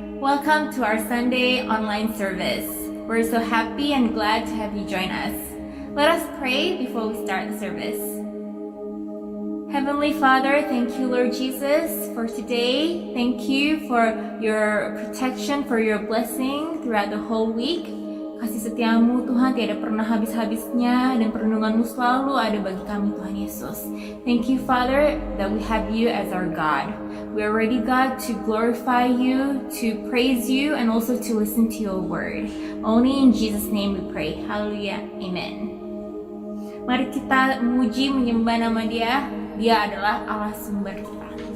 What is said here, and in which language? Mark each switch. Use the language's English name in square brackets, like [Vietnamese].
[English] Welcome to our Sunday online service. We're so happy and glad to have you join us. Let us pray before we start the service. Heavenly Father, thank you, Lord Jesus, for today. Thank you for your protection, for your blessing throughout the whole week. [Indonesian] Kasih setiamu Tuhan tiada pernah habis-habisnya dan perlindunganmu selalu ada bagi kami Tuhan Yesus. [English] Thank you Father that we have you as our God. We are ready God to glorify you, to praise you, and also to listen to your word. Only in Jesus name we pray. Hallelujah. Amen. [Indonesian] Mari kita memuji menyembah nama Dia. Dia adalah Allah sumber kita.